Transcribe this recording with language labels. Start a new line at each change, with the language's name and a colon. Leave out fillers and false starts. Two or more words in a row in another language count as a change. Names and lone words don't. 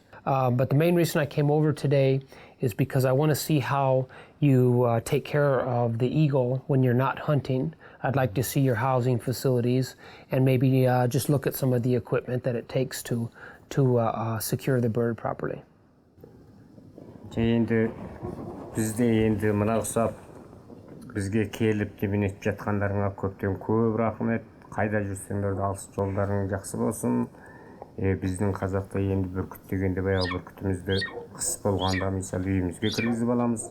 English: But the main reason I came over today is because I want to see how you take care of the eagle when you're not hunting. I'd like to see your housing facilities and maybe just look at some of the equipment that it takes to secure the bird properly.
Kazakh: Енді бізде енді мына ұқсап бізге келіп демінетіп жатқандарыңа көптен көп рахмет. Қайда жүрсеңдер де алыс жолдарың жақсы болсын. Біздің қазақта енді бүркіт дегенде баяғы бүркітімізді қыс болғанда мысалы үйімізге кіргізіп аламыз.